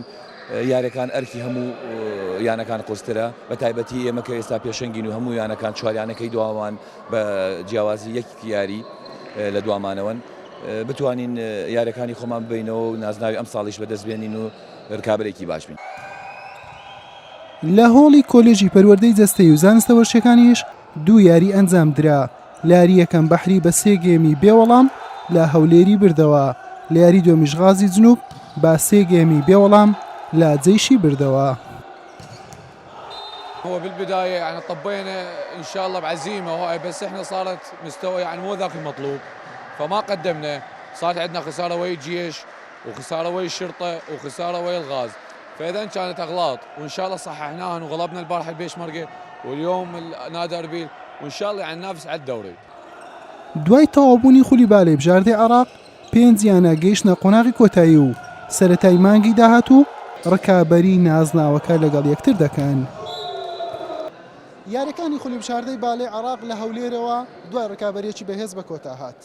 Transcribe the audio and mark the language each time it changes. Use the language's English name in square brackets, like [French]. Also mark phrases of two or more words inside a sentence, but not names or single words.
[Central Kurdish] یارەکان ئەرکی هەموو یانەکان قورسترە، بە تایبەتی ئێمە کە ئێستا پێشەنگین و هەموو یانەکان 4 یانەکەی دوامان بە جیاوازی یەک یاری لە دوامانەوەن بتوانین یارەکانی خۆمان ببینەوە و نازناوی ئەم ساڵیش بەدەستبێنین و ڕکابەرێکی باش بین. لە هۆڵی کۆلێژی پەروەردەی جەستەی و زانستە وەرشەکانیش دوو یاری ئەنجام درا. لە یاری یەکەم بەحری بە 3 گێمی بێوەڵام لە هەولێری بردەوە. لە یاری دووەمیش غازی جنوب با 3 گێمی بێوەڵام لا جيشي بردوا. [Arabic] هو بالبداية يعني طبينا إن شاء الله بعزيمة وهاي، بس إحنا صارت مستوى يعني مو ذاك المطلوب فما قدمنا. صارت عندنا خسارة ويا الجيش وخسارة ويا الشرطة وخسارة ويا الغاز، فإذا كانت أغلاط وإن شاء الله صححناها وغلبنا البارحة البيشمركة واليوم نادي أربيل وإن شاء الله يعني ننافس على الدوري. [Central Kurdish] دوای تەواوبوونی خولیبالەی بژاردەی عێراق 5 یانە گەیشتنە قۆناغی کۆتایی و سەرەتای مانگی داهاتوو ڕکابەری نازناوەکە لەگەڵ یەکتر دەکەن. یاریەکانی خولیبژاردەی بالێ عێراق لە هەولێرەوە دوای ڕکابەریەکی بەهێز بە کۆتا هات.